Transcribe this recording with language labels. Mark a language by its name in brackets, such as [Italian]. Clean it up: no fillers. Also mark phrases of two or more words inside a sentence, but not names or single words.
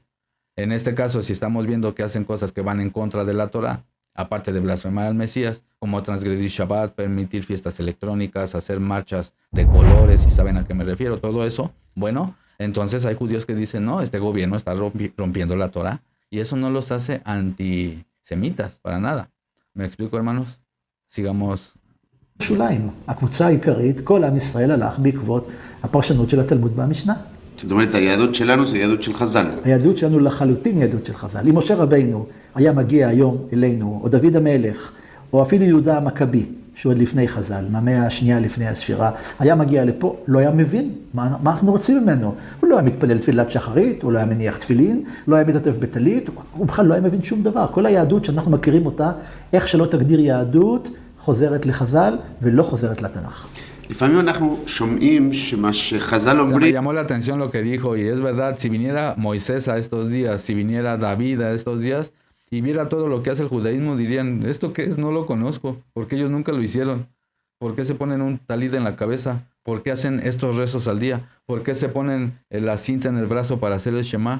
[Spanish] En este caso, si estamos viendo que hacen cosas que van en contra de la Torá, aparte de blasfemar al Mesías, como transgredir Shabbat, permitir fiestas electrónicas, hacer marchas de colores, si saben a qué me refiero, todo eso, bueno, entonces hay judíos que dicen, no, este gobierno está rompiendo la Torá, y eso no los hace antisemitas, para nada. ¿Me explico, hermanos? sigamos. [Hebrew] שוליים. הקבוצה העיקרית, כל עם ישראל הלך בעקבות הפרשנות של התלמוד והמשנה. זאת אומרת, היהדות שלנו זה יהדות של חז"ל. היהדות שלנו לחלוטין יהדות של חז"ל. אם משה רבינו היה מגיע היום אלינו, או דוד המלך, או אפילו יהודה המכבי, שהוא עוד לפני חז"ל, מהמאה השנייה לפני הספירה, היה מגיע לפה, לא היה מבין מה אנחנו רוצים ממנו. הוא לא היה מתפלל תפילת שחרית, הוא לא היה מניח תפילין, לא היה מתעטף בטלית, הוא בכלל לא היה מבין שום דבר. כל היהדות שאנחנו מכירים אותה, איך שלא תגדיר יהדות, חוזרת לחז"ל ולא חוזרת לתנ"ך. לפעמים אנחנו שומעים שמה שחז"ל אומרים... [Spanish] Se me llamó la atención lo que dijo, y es verdad, si viniera Moisés a estos días, si viniera David a estos días, y viera todo lo que hace el judaísmo, dirían, ¿esto qué es? No lo conozco, porque ellos nunca lo hicieron. ¿Por qué se ponen un talit en la cabeza? ¿Por qué hacen estos rezos al día? ¿Por qué se ponen la cinta en el brazo para hacer el Shema?